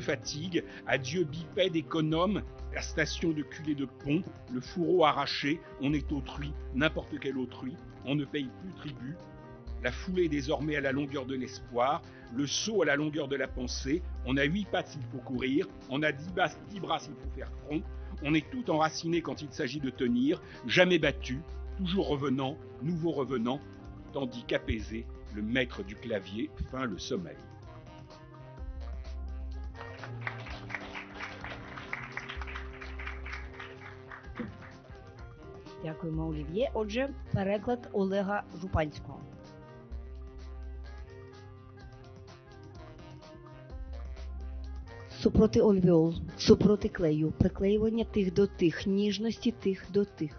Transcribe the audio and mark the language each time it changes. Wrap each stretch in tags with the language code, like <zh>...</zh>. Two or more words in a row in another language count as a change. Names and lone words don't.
<fr>fatigue, adieu bipède économe, la station de culée de pont, le fourreau arraché, on est autrui, n'importe quel autrui, on ne paye plus tribut, la foulée désormais à la longueur de l'espoir, le saut à la longueur de la pensée, on a 8 pattes s'il faut courir, on a 10 bras s'il faut faire front, on est tout enraciné quand il s'agit de tenir, jamais battu, toujours revenant, nouveau revenant, tandis qu'apaisé, le maître du clavier feint le sommeil.</fr> <uk>Дякуємо, Олів'є. Отже, переклад Олега Жупанського. Супроти альвеол, супроти клею, приклеювання тих до тих, ніжності тих до тих.</uk>